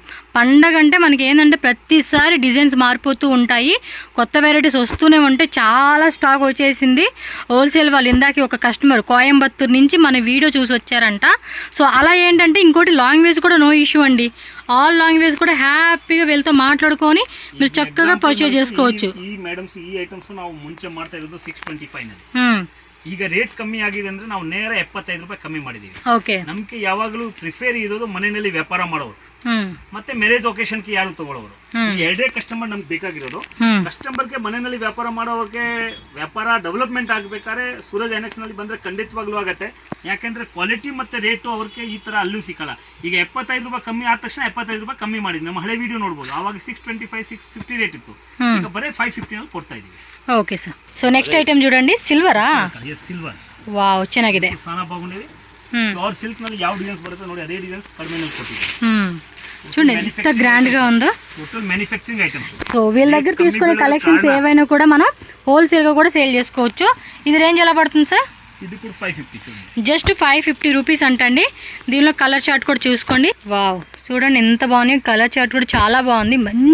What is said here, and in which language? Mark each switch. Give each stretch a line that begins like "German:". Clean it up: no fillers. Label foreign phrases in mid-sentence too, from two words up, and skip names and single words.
Telugu: పండగ అంటే మనకి ఏంటంటే ప్రతిసారి డిజైన్స్ మారిపోతూ ఉంటాయి, కొత్త వెరైటీస్ వస్తూనే ఉంటాయి. చాలా స్టాక్ వచ్చేసింది. హోల్సేల్ వాళ్ళు ఇందాక ఒక కస్టమర్ కోయంబత్తూరు నుంచి మన వీడియో చూసి వచ్చారంట. సో అలా ఏంటంటే ఇంకోటి లాంగ్వేజ్ కూడా
English: no issue
Telugu: అండి.
English: all language
Telugu: కూడా హ్యాపీగా వీళ్ళతో మాట్లాడుకొని మీరు చక్కగా పర్చేజ్ చేసుకోవచ్చు.
Kannada: ಈಗ ರೇಟ್ ಕಮ್ಮಿ ಆಗಿದೆ ಅಂದ್ರೆ ನಾವು ನೇರ 75 ರೂಪಾಯಿ ಕಮ್ಮಿ ಮಾಡಿದೀವಿ. ನಮ್ಗೆ ಯಾವಾಗಲೂ ಪ್ರಿಫೇರ್ ಇರೋದು ಮನೆಯಲ್ಲಿ ವ್ಯಾಪಾರ ಮಾಡೋರು ಮತ್ತೆ
English: marriage occasion
Kannada: ಗೆ ಯಾರು ತಗೊಳ್ಳೋರು. ಈ ಎರಡೇ ಕಸ್ಟಮರ್ ನಮ್ಗೆ ಬೇಕಾಗಿರೋದು. ಕಸ್ಟಮರ್ಗೆ ಮನೆಯಲ್ಲಿ ವ್ಯಾಪಾರ ಮಾಡೋರಿಗೆ ವ್ಯಾಪಾರ ಡೆವಲಪ್ಮೆಂಟ್ ಆಗಬೇಕಾದ್ರೆ ಸೂರಜ್ ಎನೆಕ್ಸ್ ನಲ್ಲಿ ಬಂದ್ರೆ ಖಂಡಿತವಾಗ್ಲೂ ಆಗತ್ತೆ. ಯಾಕಂದ್ರೆ ಕ್ವಾಲಿಟಿ ಮತ್ತೆ ರೇಟು ಅವ್ರಿಗೆ ಈ ತರ ಅಲ್ಲೂ ಸಿಕ್ಕಲ್ಲ. ಈಗ 75 ರೂಪಾಯಿ ಕಮ್ಮಿ ಆದ ತಕ್ಷಣ 75 ರೂಪಾಯಿ ಕಮ್ಮಿ ಮಾಡಿದ್ವಿ. ನಮ್ಮ ಹಳೆ ವಿಡಿಯೋ ನೋಡ್ಬೋದು, ಅವಾಗ 625 650 ರೇಟ್ ಇತ್ತು. ಈಗ ಬರೀ 550 ನಲ್ಲಿ ಕೊಡ್ತಾ ಇದೀವಿ.
Telugu: ఓకే సార్.
English: so next item
Telugu: చూడండి, సిల్వరా? సిల్వర్.
Kannada: వావ్, ಚೆನ್ನಾಗಿದೆ.
Telugu: చాలా బాగుంది.
English: pure silk
Kannada: ನಲ್ಲಿ ಯಾವ ಡಿಸೈನ್ಸ್ ಬರುತ್ತೆ ನೋಡಿ ಅದೇ ಡಿಸೈನ್ಸ್ ಕಡಿಮೆನಲ್ಲಿ ಕೊಟ್ಟಿದ್ದೀವಿ.
Telugu: చూడండి ఎంత గ్రాండ్ గా ఉందో.
English: total manufacturing items.
Telugu: సో వీళ్ళ దగ్గర తీసుకునే కలెక్షన్స్ ఏవైనా కూడా మనం హోల్సేల్ గా కూడా సేల్ చేసుకోవచ్చు. ఇది రేంజ్ ఎలా పడుతుంది సార్? ఇది కూడా 550. జస్ట్ 550 రూపీస్ అంటండి. దీనిలో
English: colour chart
Telugu: కూడా చూసుకోండి. వావ్, చూడండి ఎంత బాగుంది.
English: colour chart
Telugu: కూడా చాలా బాగుంది.